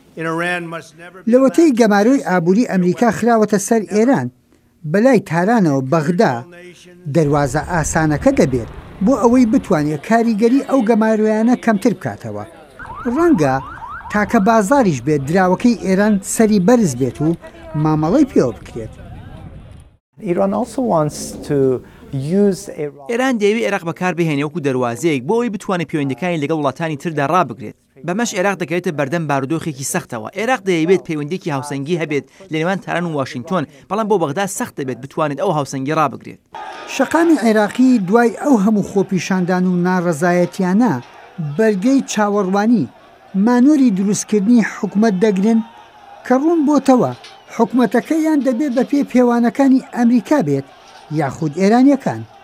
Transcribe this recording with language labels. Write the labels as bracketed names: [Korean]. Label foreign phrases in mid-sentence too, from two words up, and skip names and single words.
[Central Kurdish] لەوەتەی گەماروی ئابووری ئەمریکا خراوەتە سەر ئێران بەلای تارانەوە بەغدا دەواازە ئاسانەکە دەبێت بۆ ئەوەی بتوانێت کاریگەری ئەو گەمارویانە کەمتر بکاتەوە. ڕەنگە تاکە بازاریش بێت دراوەکەی ئێران سەری بەرز بێت و مامەڵەی پێوە بکرێت. [English] Iran also wants to [Central Kurdish] ئێران دەیەوێت عێراق بەکار بهێنێ وەکو دەواازەیەک بۆ ئەوی بتوانێت پەیوەندیەکانی لەگەڵ وڵاتانی تردا ڕابگرێت بەمەش عێراق دەکەوێتە بەردەم بارودۆخێکی سەختەوە عێراق دەیەوێت پەیوەندێکی هاوسەنگی هەبێت لە نێوان تاران و واشنگتۆن بەڵام بۆ بەغدا سەخت دەبێت بتوانێت ئەو هاوسەنگی ڕابگرێت شەقامی عێراقی دوای ئەو هەموو خۆپیشاندان و ناڕەزایەتیانە بەرگەی چاوەڕوانی مانۆری دروستکردنی حکومەت دەگرن کە ڕوون بۆتەوە حکومەتەکەیان دەبێت بە پێ پێوانەکانی ئەمریکا بێت یاخود ئێرانیەکان